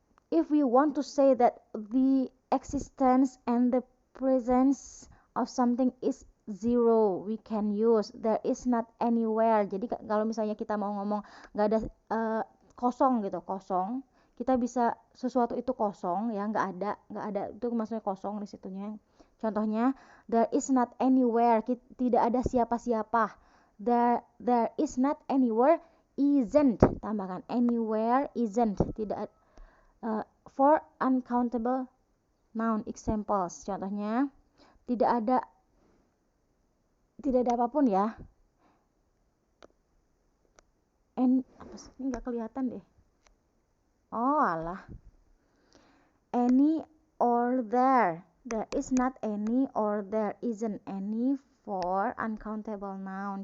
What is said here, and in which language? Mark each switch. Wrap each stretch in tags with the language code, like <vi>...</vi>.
<en>If we want to say that the existence and the presence of something is zero, we can use there is not anywhere.</en> <id>Jadi kalau misalnya kita mau ngomong nggak ada kosong gitu, kosong, kita bisa sesuatu itu kosong ya, nggak ada itu maksudnya kosong di situnya. Contohnya,</id> <en>there is not anywhere,</en> <id>tidak ada siapa-siapa.</id> <en>There is not anywhere, isn't, tambahkan anywhere, isn't, tidak. For uncountable noun examples,</en> <id>contohnya tidak ada apapun ya. Ini nggak kelihatan deh. Oh alah.</id> <en>Any or there is not any or there isn't any for uncountable noun.</en>